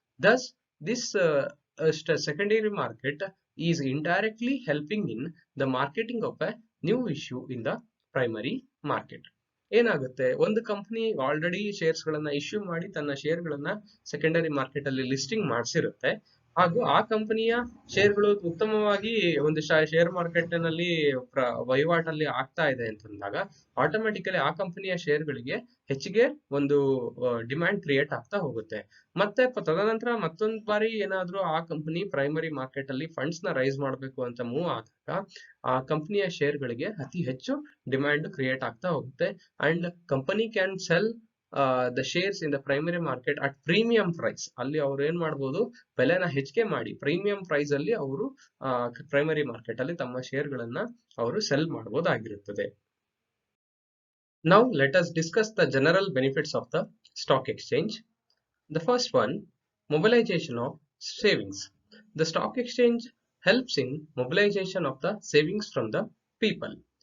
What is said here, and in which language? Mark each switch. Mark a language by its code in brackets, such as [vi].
[en] Thus this secondary market is indirectly helping in the marketing of a new issue in the primary market. [kn] ಏನಾಗುತ್ತೆ, ಒಂದು company already shares ಗಳನ್ನ issue ಮಾಡಿ ತನ್ನ share ಗಳನ್ನ secondary market ಅಲ್ಲಿ listing ಮಾಡಿಸಿರುತ್ತೆ. ಹಾಗೂ ಆ ಕಂಪನಿಯ ಶೇರ್ಗಳು ಉತ್ತಮವಾಗಿ ಒಂದು ಶೇರ್ ಮಾರ್ಕೆಟ್ ನಲ್ಲಿ ವಹಿವಾಟಲ್ಲಿ ಆಗ್ತಾ ಇದೆ ಅಂತಂದಾಗ ಆಟೋಮೆಟಿಕಲಿ ಆ ಕಂಪನಿಯ ಶೇರ್ಗಳಿಗೆ ಹೆಚ್ಚಿಗೆ ಒಂದು ಡಿಮ್ಯಾಂಡ್ ಕ್ರಿಯೇಟ್ ಆಗ್ತಾ ಹೋಗುತ್ತೆ. ಮತ್ತೆ ತದನಂತರ ಮತ್ತೊಂದು ಬಾರಿ ಏನಾದ್ರೂ ಆ ಕಂಪನಿ ಪ್ರೈಮರಿ ಮಾರ್ಕೆಟ್ ಅಲ್ಲಿ ಫಂಡ್ಸ್ ನ ರೈಸ್ ಮಾಡಬೇಕು ಅಂತ ಮೂವ್ ಆದಾಗ ಆ ಕಂಪನಿಯ ಶೇರ್ಗಳಿಗೆ ಅತಿ ಹೆಚ್ಚು ಡಿಮ್ಯಾಂಡ್ ಕ್ರಿಯೇಟ್ ಆಗ್ತಾ ಹೋಗುತ್ತೆ. [en] And company can sell the shares in the primary market at premium price. [kn] ಅಲ್ಲಿ ಅವ್ರು ಏನ್ ಮಾಡ್ಬೋದು, ಬೆಲೆನ ಹೆಚ್ಚಿಗೆ ಮಾಡಿ ಪ್ರೀಮಿಯಂ ಪ್ರೈಸ್ ಅಲ್ಲಿ ಅವರು ಪ್ರೈಮರಿ ಮಾರ್ಕೆಟ್ ಅಲ್ಲಿ ತಮ್ಮ ಶೇರ್ ಗಳನ್ನ ಅವರು cell ಮಾಡಬಹುದಾಗಿರುತ್ತದೆ. [en] Now let us discuss the general benefits of the stock exchange. The first one, mobilization of savings. The stock exchange helps in mobilization of the savings from the people.